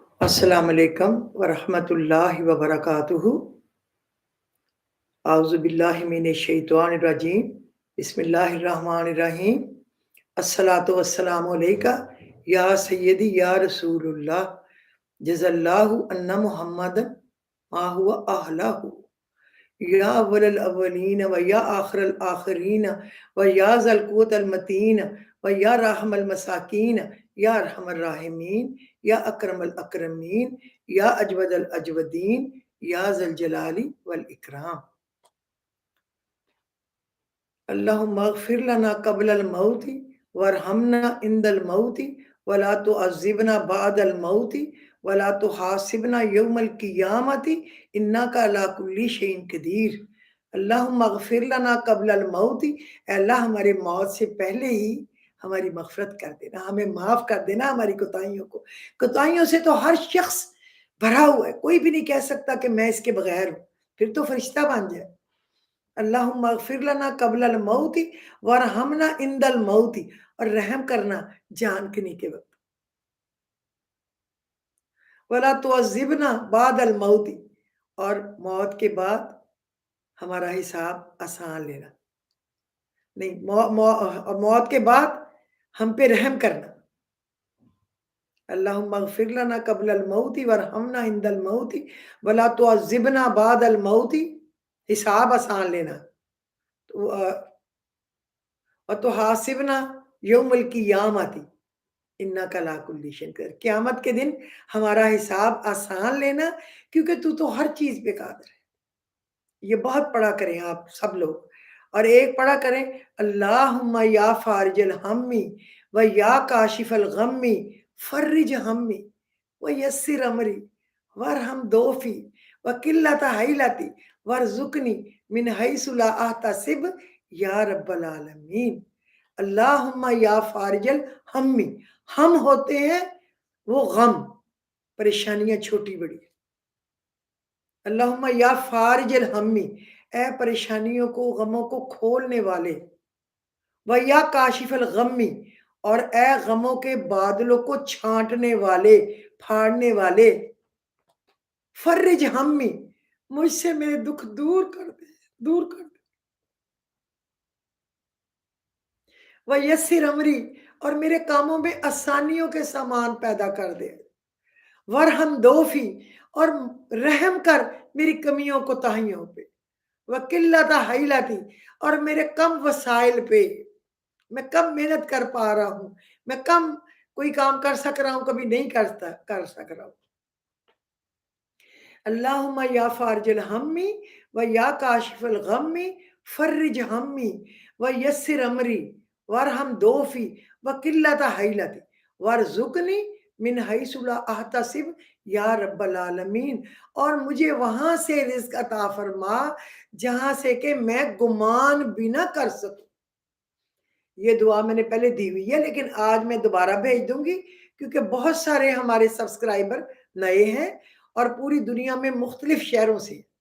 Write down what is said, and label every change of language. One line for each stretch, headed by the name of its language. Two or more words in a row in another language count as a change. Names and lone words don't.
Arabic: السلام عليكم ورحمة الله وبركاته. أعوذ بالله من الشيطان الرجيم. بسم الله الرحمن الرحيم. الصلاة والسلام عليك يا سيدي يا رسول الله. جزى الله عنا محمدا ما هو أهله. يا أول الأولين ويا آخر الآخرين ويا ذا القوة المتين ويا راحم المساكين يا أرحم الراحمين يا أكرم الأكرمين يا أجود الأجودين يا ذا الجلال والإكرام. اللهم اغفر لنا قبل الموت وارحمنا عند الموت ولا تعذبنا بعد الموت ولا تحاسبنا يوم القيامة إنك على كل شيء قدير. اللهم اغفر لنا قبل الموت,
Hindi: अल्लाह हमारे मौत से पहले ही हमारी मग़फ़िरत कर देना, हमें माफ़ कर देना हमारी कोताहियों को। कोताहियों से तो हर शख्स भरा हुआ है, कोई भी नहीं कह सकता कि मैं इसके बगैर हूँ, फिर तो फरिश्ता बन जाए।
Arabic: اللهم اغفر لنا قبل الموت وارحمنا عند الموت,
Hindi: और रहम करना जान के वक्त।
Arabic: ولا تعذبنا بعد الموت,
Hindi: और मौत के बाद हमारा हिसाब आसान लेना नहीं, मौत के बाद हम पे रहम करना।
Arabic: اللهم اغفر لنا قبل الموت وارحمنا عند الموت ولا تعذبنا بعد الموت,
Hindi: हिसाब आसान लेना। और
Arabic: تحاسبنا يوم القيامة إنك على كل شيء قدير,
Hindi: क़यामत के दिन हमारा हिसाब आसान लेना, क्योंकि तू तो हर चीज़ पे कादिर है। ये बहुत पढ़ा करें
Arabic: आप सब लोग, और एक पढ़ा करें اللهم يا فارج الهم ويا كاشف الغم فرج همي ويسر أمري وارحم ضعفي وقلة حيلتي وارزقني من حيث لا أحتسب يا رب العالمين. اللهم يا فارج الهم,
Hindi: हम होते हैं वो गम, परेशानियां छोटी बड़ी।
Arabic: اللهم يا فارج الهم,
Hindi: ए परेशानियों को गमों को खोलने वाले।
Arabic: ويا كاشف الغم,
Hindi: और ए गमों के बादलों को छांटने वाले, फाड़ने वाले।
Arabic: فرج همي,
Hindi: मुझसे मेरे दुख दूर कर दे, दूर कर दे।
Arabic: ويسر أمري,
Hindi: और मेरे कामों में आसानियों के सामान पैदा कर दे।
Arabic: وارحم ضعفي,
Hindi: और रहम कर मेरी कमियों को ताहियों पे।
Arabic: وقلة حيلتي,
Hindi: और मेरे कम वसाइल पे, मैं कम मेहनत कर पा रहा हूँ, मैं कम कोई काम कर सक रहा हूँ, कभी नहीं कर सक रहा हूँ।
Arabic: اللهم يا فارج الهم ويا كاشف الغم فرج همي ويسر أمري وارحم ضعفي وقلة حيلتي وارزقني من حيث لا أحتسب يا رب العالمين,
Hindi: और मुझे वहां से रिज़्क़ अता फरमा जहां से कि मैं गुमान भी ना कर सकूं। ये दुआ मैंने पहले दी हुई है, लेकिन आज मैं दोबारा भेज दूंगी, क्योंकि बहुत सारे हमारे सब्सक्राइबर नए हैं और पूरी दुनिया में मुख्तलिफ शहरों से।